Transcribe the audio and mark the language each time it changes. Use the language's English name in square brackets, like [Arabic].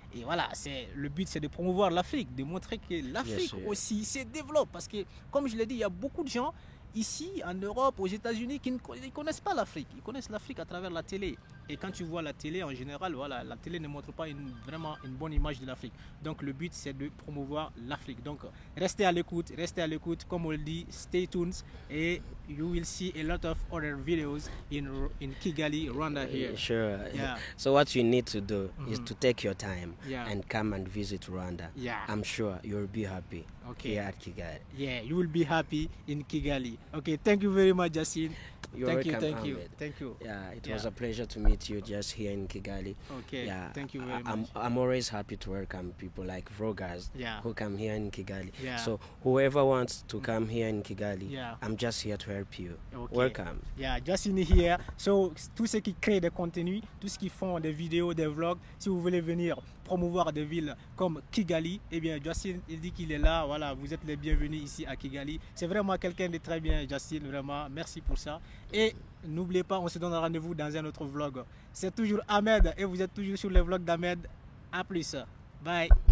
[French] Et voilà, le but c'est de promouvoir l'Afrique, de montrer que l'Afrique aussi se développe. Parce que, comme je l'ai dit, il y a beaucoup de gens ici, en Europe, aux États-Unis, qui ne connaissent pas l'Afrique. Ils connaissent l'Afrique à travers la télé. Et quand tu vois la télé, en général, la télé ne montre pas vraiment une bonne image de l'Afrique. Donc le but, c'est de promouvoir l'Afrique. Donc restez à l'écoute. Comme on le dit, [English] stay tuned. Et you will see a lot of other videos in Kigali, Rwanda here. Sure. Yeah. So what you need to do is to take your time and come and visit Rwanda. Yeah. I'm sure you'll be happy here at Kigali. Yeah, you will be happy in Kigali. Okay, thank you very much, Justin. Thank you. Yeah, it was a pleasure to meet you just here in Kigali. Okay, yeah, thank you very much. I'm always happy to welcome people like vloggers who come here in Kigali. Yeah. So whoever wants to come here in Kigali, I'm just here to help you. Okay. Welcome. Yeah, Justin here. [French] So tous ceux qui créent des contenus, tous ceux qui font des vidéos, des vlogs, si vous voulez venir promouvoir des villes comme Kigali, eh bien Justin, il dit qu'il est là. Voilà, vous êtes les bienvenus ici à Kigali. C'est vraiment quelqu'un de très bien, Justin, vraiment. Merci pour ça. Et n'oubliez pas, on se donne rendez-vous dans un autre vlog. C'est toujours Ahmed et vous êtes toujours sur le vlog d'Ahmed. À plus. Bye.